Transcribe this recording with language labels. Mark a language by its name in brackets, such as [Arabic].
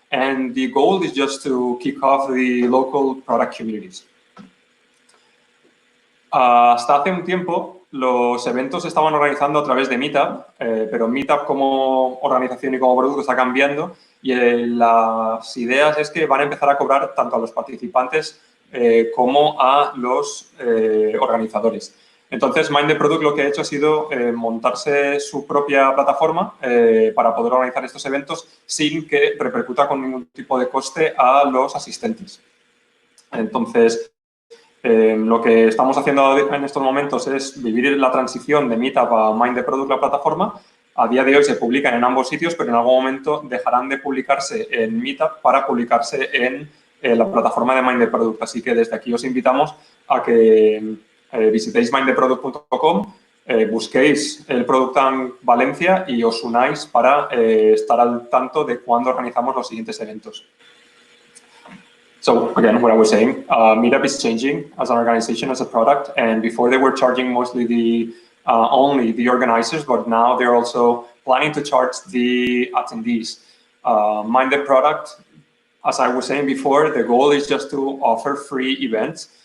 [English] And the goal is just to kick off the local product communities. [Spanish] Hasta hace un tiempo, los eventos se estaban organizando a través de Meetup, pero Meetup como organización y como producto está cambiando, y las ideas es que van a empezar a cobrar tanto a los participantes como a los organizadores. Entonces, Mind the Product lo que ha hecho ha sido montarse su propia plataforma para poder organizar estos eventos sin que repercuta con ningún tipo de coste a los asistentes. Entonces, lo que estamos haciendo en estos momentos es vivir la transición de Meetup a Mind the Product, la plataforma. A día de hoy se publican en ambos sitios, pero en algún momento dejarán de publicarse en Meetup para publicarse en la plataforma de Mind the Product. Así que desde aquí os invitamos a que visitéis mindtheproduct.com, busquéis el Product Tank Valencia y os unáis para estar al tanto de cuándo organizamos los siguientes eventos. [English] So, again, what I was saying, Meetup is changing as an organization, as a product, and before they were charging mostly only the organizers, but now they're also planning to charge the attendees. Mind the Product, as I was saying before, the goal is just to offer free events.